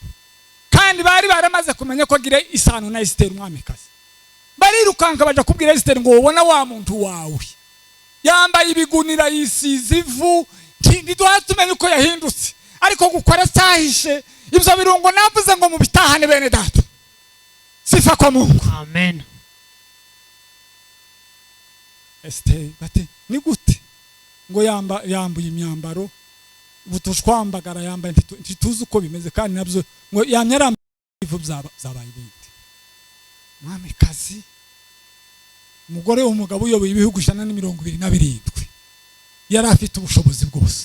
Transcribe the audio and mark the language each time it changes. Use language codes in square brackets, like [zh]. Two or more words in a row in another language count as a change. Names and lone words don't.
[rw] Kandi bari baramaze kumenya ko agire isano na Esiteri umwamikazi. Barirukanka baja kubwira Esiteri ngo ubona wa muntu wawe yambaye ibigunira, yisize ivu, ntiduhatumenye uko yahindutse, ariko gukora cyahishe ibyo birungo navuze ngo mubitahane bene data. [sw] Sifa kwa Mungu. Amen. [rw] Esiteri bati ni gute ngo yambuye imyambaro, butushwambagara yambaye, ntituzi uko bimeze, kandi nabyo ngo yamyara ivu zabaye ibindi. Mwamikazi, umugore w'umugabo uyoboye ibihugu 127, yari afite ubushobozi bwose.